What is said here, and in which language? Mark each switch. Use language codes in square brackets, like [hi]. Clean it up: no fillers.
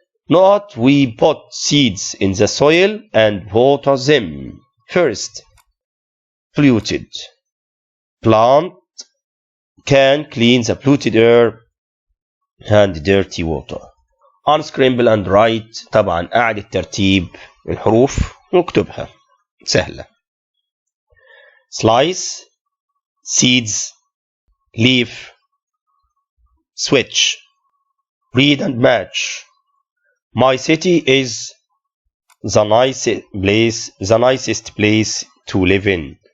[en] Not we put seeds in the soil and water them first. Polluted. Plant can clean the polluted air and dirty water. Unscramble and write. [ar] طبعا أعد ترتيب الحروف واكتبها سهلة. [en] Slice, seeds, leaf, switch. Read and match. My city is the nicest place to live in.